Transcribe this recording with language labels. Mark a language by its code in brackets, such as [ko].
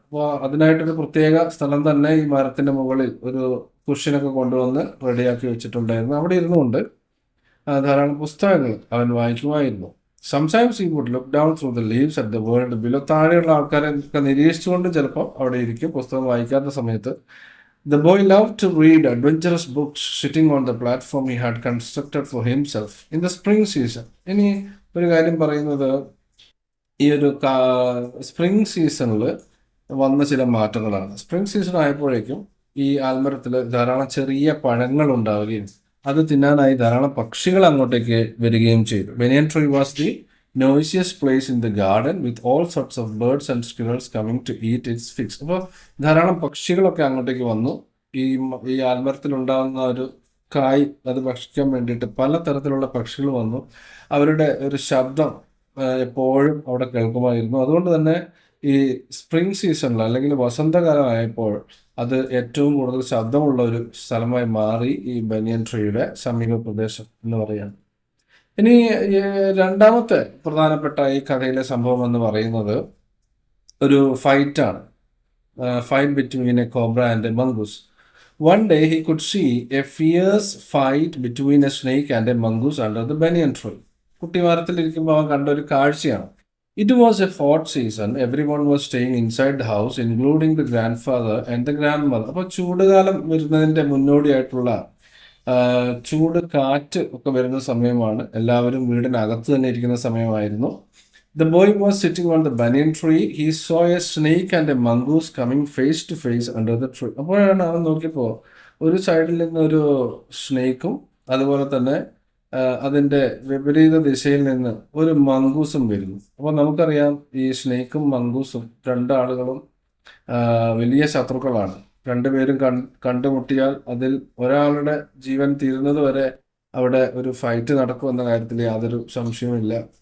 [ml] അപ്പോൾ അതിനായിട്ടൊരു പ്രത്യേക സ്ഥലം തന്നെ ഈ മരത്തിൻ്റെ മുകളിൽ ഒരു കുഷ്യനൊക്കെ കൊണ്ടുവന്ന് റെഡിയാക്കി വെച്ചിട്ടുണ്ടായിരുന്നു. അവിടെ ഇരുന്നുകൊണ്ട് ധാരാളം പുസ്തകങ്ങൾ അവൻ വായിക്കുമായിരുന്നു. [en] Sometimes he would look down through the leaves at the world below. [ml] താഴെയുള്ള ആൾക്കാരെ ഒക്കെ നിരീക്ഷിച്ചുകൊണ്ട് ചിലപ്പോൾ അവിടെ ഇരിക്കും പുസ്തകം വായിക്കാത്ത സമയത്ത്. [en] The boy loved to read adventurous books sitting on the platform he had constructed for himself in the spring season. [ml] ഇനി ഒരു കാര്യം പറയുന്നത്, ഈ ഒരു സ്പ്രിംഗ് സീസണിൽ വന്ന ചില മാറ്റങ്ങളാണ്. സ്പ്രിംഗ് സീസൺ ആയപ്പോഴേക്കും ഈ ആൽമരത്തിൽ ധാരാളം ചെറിയ പഴങ്ങൾ ഉണ്ടാവുകയും അത് തിന്നാനായി ധാരാളം പക്ഷികൾ അങ്ങോട്ടേക്ക് വരികയും ചെയ്തു. [en] Banyan tree was the noisiest place in the garden with all sorts of birds and squirrels coming to eat its figs. [ml] അപ്പോൾ ധാരാളം പക്ഷികളൊക്കെ അങ്ങോട്ടേക്ക് വന്നു. ഈ ആൽമരത്തിൽ ഉണ്ടാകുന്ന ഒരു കായ് അത് ഭക്ഷിക്കാൻ വേണ്ടിയിട്ട് പലതരത്തിലുള്ള പക്ഷികൾ വന്നു. അവരുടെ ഒരു ശബ്ദം എപ്പോഴും അവിടെ കേൾക്കുമായിരുന്നു. അതുകൊണ്ട് തന്നെ ഈ സ്പ്രിംഗ് സീസണിൽ അല്ലെങ്കിൽ വസന്തകാലമായപ്പോൾ അത് ഏറ്റവും കൂടുതൽ ശബ്ദമുള്ള ഒരു സ്ഥലമായി മാറി ഈ ബനിയൻ ട്രീയുടെ സമീപ പ്രദേശം എന്ന് പറയാം. ഇനി രണ്ടാമത്തെ പ്രധാനപ്പെട്ട ഈ കഥയിലെ സംഭവം എന്ന് പറയുന്നത് ഒരു ഫൈറ്റാണ്. [en] Fight between a cobra and a mongoose. One day he could see a fierce fight between a snake and a mongoose under the banyan tree. [ml] കുട്ടിമരത്തിലിരിക്കുമ്പോൾ അവൻ കണ്ട ഒരു കാഴ്ചയാണ്. [en] It was a hot season. Everyone was staying inside the house, including the grandfather and the grandmother. [ml] അപ്പോൾ ചൂടുകാലം വരുന്നതിൻ്റെ മുന്നോടിയായിട്ടുള്ള ചൂട് കാറ്റ് ഒക്കെ വരുന്ന സമയമാണ്. എല്ലാവരും വീടിനകത്ത് തന്നെ ഇരിക്കുന്ന സമയമായിരുന്നു. [en] The boy was sitting on the banyan tree. He saw a snake and a mongoose coming face to face under the tree. [ml] അപ്പോഴാണ് അവൻ നോക്കിയപ്പോൾ ഒരു സൈഡിൽ നിന്ന് ഒരു സ്നേക്കും അതുപോലെ തന്നെ അതിൻ്റെ വിപരീത ദിശയിൽ നിന്ന് ഒരു മംഗൂസും വരുന്നു. അപ്പോൾ നമുക്കറിയാം ഈ സ്നേക്കും മംഗൂസും രണ്ടാളുകളും വലിയ ശത്രുക്കളാണ്. രണ്ടുപേരും കണ്ടുമുട്ടിയാൽ അതിൽ ഒരാളുടെ ജീവൻ തീരുന്നത് വരെ അവിടെ ഒരു ഫൈറ്റ് നടക്കുമെന്ന കാര്യത്തിൽ യാതൊരു സംശയവുമില്ല.